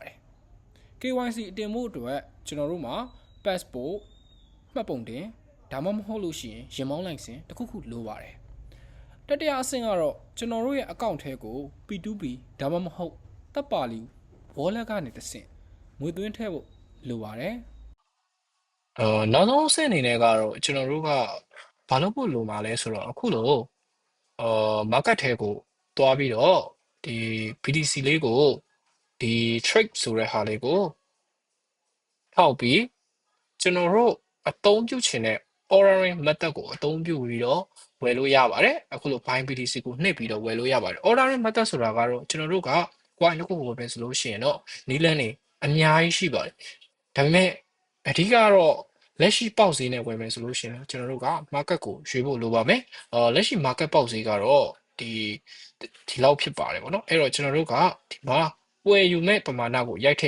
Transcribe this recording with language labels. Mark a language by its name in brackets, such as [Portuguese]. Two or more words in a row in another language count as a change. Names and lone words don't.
[Burmese] ပါတယ် KYC တင်ဖို့အတွက်ကျွန်တော်တို့မှာ passport မှတ်ပုံတင်ဒါမှမဟုတ်လို့ရှိရင်ရင်မောင်းလိုင်စင်တစ်ခုခုလိုပါတယ်တတိယအဆင့်ကတော့ကျွန်တော်တို့ရဲ့အကောင့်ထဲကို P2P ဒါမှမဟုတ်တပ်ပါလီ wallet ကနေတစ်ဆင့်ငွေသွင်းထည့်ဖို့လိုပါတယ်နောက်ဆုံးအဆင့်အနေနဲ့ကတော့ကျွန်တော်တို့ကဘာလုပ်ဖို့လိုမှာလဲဆိုတော့အခုလို့ market ထဲကိုတွားပြီးတော့ဒီ BTC လေးကိုဒီ trade ဆိုတဲ့ဟာလေးကိုထောက်ပြီးကျွန်တော်တို့အသုံးပြုချင်တဲ့ [English] ordering method [Burmese] ကိုအသုံးပြုပြီးတော့ဝယ်လို့ရပါတယ်အခုလို Binance BTC ကိုနှိပ်ပြီးတော့ဝယ်လို့ရပါတယ် [English] ordering method [Burmese] ဆိုတာ ကတော့ကျွန်တော်တို့က coin တစ်ခုကိုပဲဆိုလို့ရှိရင်တော့နီးလန်းနေအများကြီးရှိပါတယ်ဒါပေမဲ့အဓိကတော့လက်ရှိပေါက်ဈေးနဲ့ဝယ်မယ်ဆိုလို့ရှိရင်ကျွန်တော်တို့က market ကို ရွေးဖို့လိုပါမယ်လက်ရှိ market ပေါက်ဈေးကတော့ဒီလောက်ဖြစ်ပါတယ်ပေါ့နော်အဲ့တော့ကျွန်တော်တို့ကဒီမှာဝယ်ယူမဲ့ပမာဏကိုရိုက်ထည့်